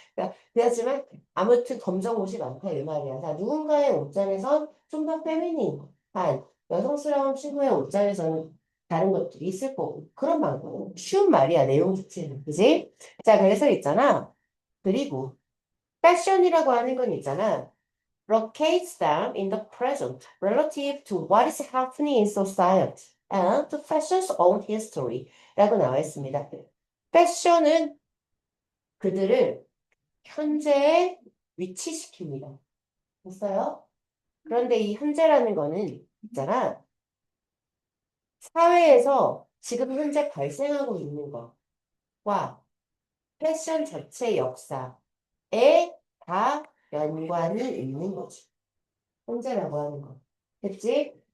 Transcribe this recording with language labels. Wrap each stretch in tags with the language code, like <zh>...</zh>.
<ko>그러니까 그렇지만 아무튼 검정 옷이 많다 이 말이야. 자, 누군가의 옷장에선 좀 더 페미닌한 여성스러운 친구의 옷장에서는 다른 것들이 있을 거고. 그런 방법. 쉬운 말이야, 내용 자체는. 그지? 자, 그래서 있잖아. 그리고 패션이라고 하는 건 있잖아.</ko> <en>locates them in the present relative to what is happening in society and to fashion's own history</en> <ko>라고 나와 있습니다. 패션은 그들을 현재에 위치시킵니다. 됐어요? 그런데 이 현재라는 거는 있잖아. 사회에서 지금 현재 발생하고 있는 것과 패션 자체 역사에 다 연관이 있는 거지. 현재라고 하는 거. 됐지?</ko>